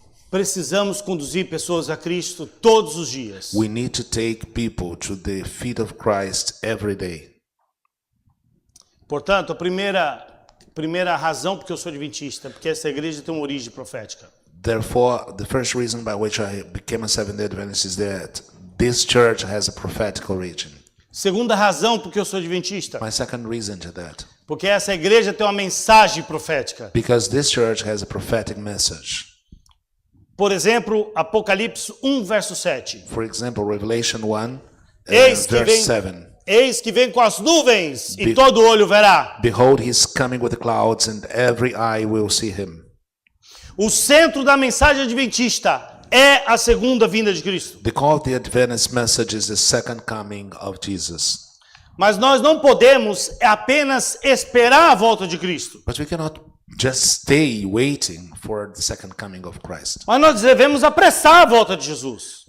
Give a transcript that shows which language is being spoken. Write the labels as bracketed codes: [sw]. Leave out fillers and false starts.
[pt] Precisamos conduzir pessoas a Cristo todos os dias. [en] We need to take people to the feet of Christ every day. [pt] Portanto, a primeira razão porque eu sou adventista, porque essa igreja tem uma origem profética. [en] Therefore, the first reason by which I became a Seventh-day Adventist is that this church has a prophetic origin. [pt] Segunda razão porque eu sou adventista, [en] My second reason to that, [pt] porque essa igreja tem uma mensagem profética. [en] because this church has a prophetic message. [pt] Por exemplo, Apocalipse 1, verso 7. [en] For example, Revelation 1, [pt] Eis que [en] verse [pt] vem, [en] 7. [pt] eis que vem com as nuvens e todo olho verá. [en] Behold, he is coming with the clouds, and every eye will see him. [pt] O centro da mensagem adventista é a segunda vinda de Cristo. [en] The call of the Adventist message is the second coming of Jesus. [pt] Mas nós não podemos apenas esperar a volta de Cristo. [en] But we cannot just stay waiting for the second coming of Christ. [pt] Mas nós devemos apressar a volta de Jesus.